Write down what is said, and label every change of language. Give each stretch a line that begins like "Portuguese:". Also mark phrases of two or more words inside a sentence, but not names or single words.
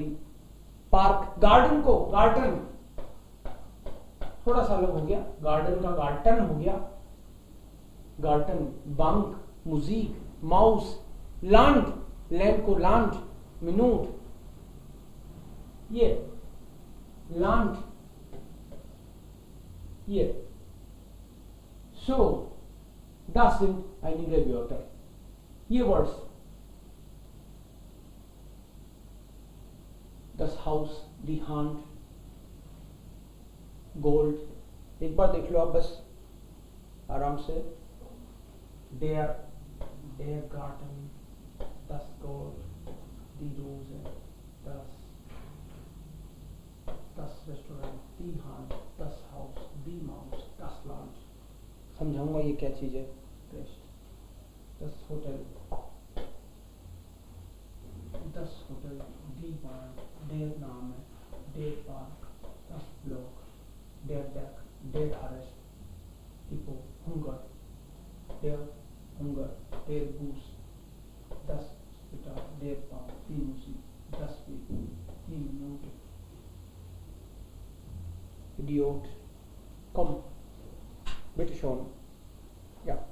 Hindi: पार्क, गार्डन को गार्डन, थोड़ा सा अलग हो गया, गार्डन का गार्टन हो गया, गार्टन। बैंक, म्यूजिक, माउस, लैंड, लैंड को लैंड, मिनट, ये लैंड, ये।
German: सो das sind einige Wörter,
Hindi: ये वर्ड्स।
German: das Haus, die Hand, Gold।
Hindi: एक बार देख लो आप बस आराम से।
German: der Garten, das Gold, die Rose, das Restaurant, die Hand, das Haus, die Maus, das Land।
Hindi: समझाऊंगा ये क्या चीज है।
German: das Hotel, die Bahn, der Name, der Park, das Block, der Deck, der Arrest, Depot, Hunger, der Bus, das Hospital, der Park, die Musik, das Weg, die Minute, Idiot, komm, bitte schon, ja.